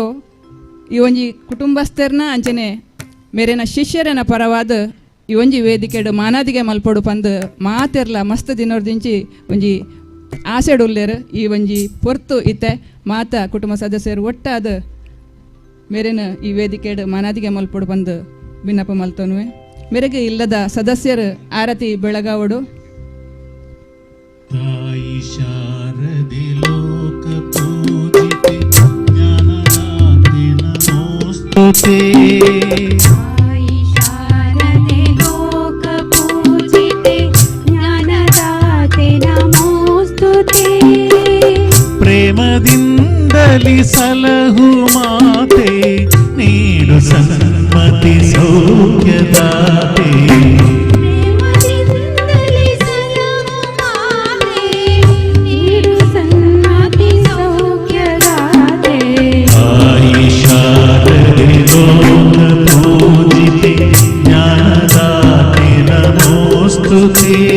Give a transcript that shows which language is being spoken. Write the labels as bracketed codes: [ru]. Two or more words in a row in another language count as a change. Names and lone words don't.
[tcy] ಈ ಒಂಜಿ ಕುಟುಂಬಸ್ಥರ್ನ ಅಂಚನೆ ಮೇರೇನ ಶಿಷ್ಯರನ ಪರವಾದ ಈ ಒಂಜಿ ವೇದಿಕೆಡು ಮಾನಾದಿಗೆ ಮಲ್ಪಡು ಪಂದು ಮಾತೆರ್ಲ ಮಸ್ತ್ ದಿನೋರ್ದಿಂಚಿ ಒಂಜಿ ಆಸೆಡುಲ್ಲೇರು ಈ ಒಂಜಿ ಪೊರ್ತು ಇತ್ತೆ ಮಾತ ಕುಟುಂಬ ಸದಸ್ಯರು ಒಟ್ಟಾದ ಮೇರೇನ ಈ ವೇದಿಕೆಡು ಮಾನಾದಿಗೆ ಮಲ್ಪಡು ಬಂದು ಭಿನ್ನಪ ಮಲ್ತೋನುವೆ ಮೇರೆಗೆ ಇಲ್ಲದ ಸದಸ್ಯರು ಆರತಿ ಬೆಳಗಾವಡು [kn] ತಾಯಿ ಶಾರದೆ ಲೋಕ ಪೂಜಿತೆ ಜ್ಞಾನದಾತೆ ನಮೋಸ್ತುತೆ ತಾಯಿ ಶಾರದೆ ಲೋಕ ಪೂಜಿತೆ ಜ್ಞಾನದಾತೆ ನಮೋಸ್ತುತೆ ಪ್ರೇಮದಿಂದಲಿ ಸಲಹು ಮಾತೆ ನೀಡು ಸನ್ಮತಿ ಸೌಖ್ಯದಾತೆ ಪೂಜಿತೆ ಜ್ಞಾನದಾತೆ ನಮೋಸ್ತುತೆ